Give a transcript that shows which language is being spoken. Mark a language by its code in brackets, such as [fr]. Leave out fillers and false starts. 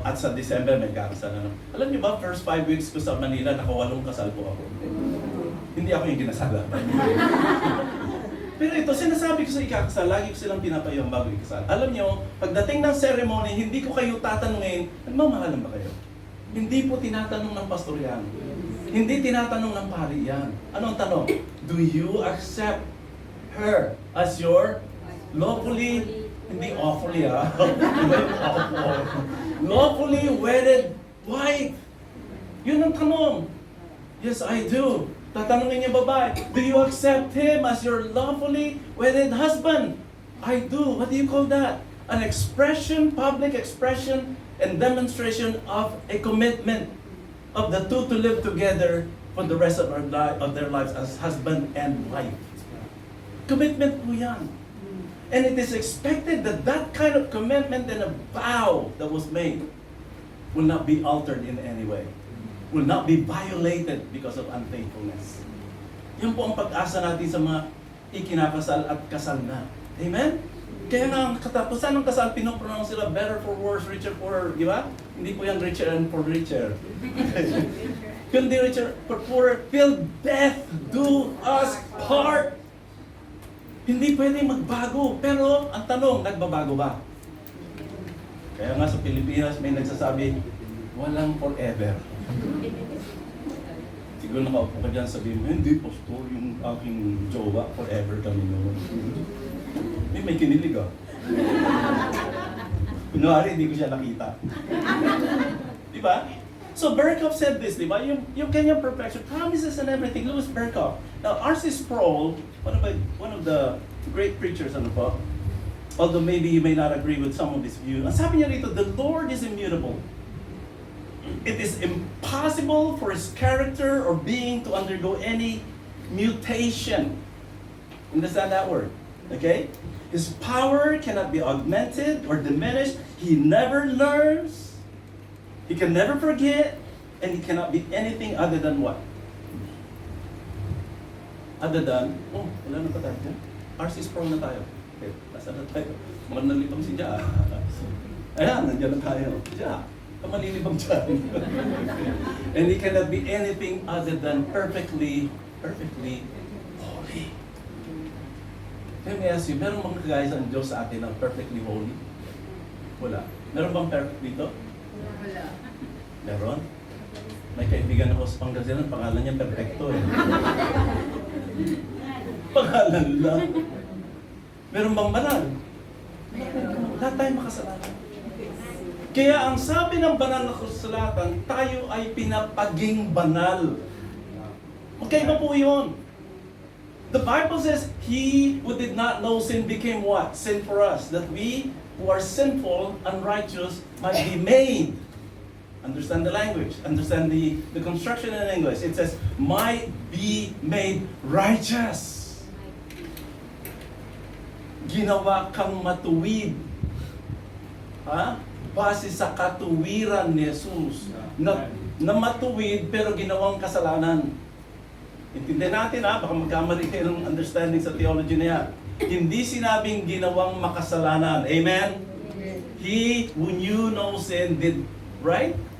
[tl] At sa December may ikakasal na naman. Alam niyo ba, [en] first 5 weeks [tl] ko sa Manila, naka8 kasal po ako. Hindi ako yung kinasala. Pero ito, sinasabi ko sa ikakasal, lagi ko silang pinapayong bago ikasal. Alam niyo, pagdating ng ceremony, hindi ko kayo tatanungin, nagmamahalan ba kayo? Hindi po tinatanong ng pastor yan. Hindi tinatanong ng pari yan. Anong tanong? [en] Do you accept her as your lawfully, hindi awfully lawfully wedded wife? [tl] Yun ang tanong. [en] Yes, I do. [tl] Tatanungin niya babae, [en] do you accept him as your lawfully wedded husband? I do. What do you call that? An expression, public expression, and demonstration of a commitment of the two to live together for the rest of their lives as husband and wife. Commitment po yan. And it is expected that that kind of commitment and a vow that was made will not be altered in any way. Will not be violated because of unfaithfulness. [tl] Yan po ang pag-asa natin sa mga ikinakasal at kasal na. Amen? Kaya nga ang katapusan ng kasal, pinopronounce sila [en] better for worse, richer for, [tl] di ba? Hindi po yan [en] richer and for richer. Kundi richer for poorer, till death do us part. [tl] Hindi pwedeng magbago. Pero ang tanong, nagbabago ba? Kaya nga sa Pilipinas may nagsasabi, walang forever. Siguro nakaupo ka dyan, sabihin mo, hindi pastor, yung aking jowa, forever kami noon. May kinilig ah. Kunwari, hindi ko siya nakita. Di ba? [en] So Berkhoff said this, di ba? [tl] Yung kanyang [en] perfection, promises and everything. Louis Berkhoff. Now, R.C. Sproul, one of the great preachers, [tl] ano po? [en] Although maybe you may not agree with some of his views. [tl] Ang sabi niya rito, [en] the Lord is immutable. It is impossible for His character or being to undergo any mutation. Understand that word? Okay? His power cannot be augmented or diminished. He never learns. He can never forget. And He cannot be anything other than what? Other than, [tl] wala na pa tayo dyan. R.C. Sproul na tayo. Okay, nasa na tayo. Manalipang si Jaa. Ayan, nandiyan na tayo. Jaa, kamalilibang dyan. [en] And He cannot be anything other than perfectly holy. [tl] Let me ask you, meron bang kagaya sa Diyos sa atin ng [en] perfectly holy? [tl] Wala. Meron bang perfect dito? Wala. Meron? May kaibigan ako sa Pangasinan, pangalan niya Perfecto eh. Pangalan lang. Meron bang banal? Lahat tayo makasalanan. Kaya ang sabi ng banal na kasulatan, tayo ay pinapaging banal. Magkaiba po yun. [en] The Bible says, He who did not know sin became what? Sin for us. That we who are sinful, unrighteous, might be made. Understand the language. Understand the construction in English. It says, might be made righteous. [tl] Ginawa kang matuwid. Ha? Base sa katuwiran ni Jesus. Na matuwid pero ginawang kasalanan. Intindihan natin baka magkamali kayo ng understanding sa theology na yan. Hindi sinabing ginawang makasalanan. Amen? [en] He who knew no sin did, right?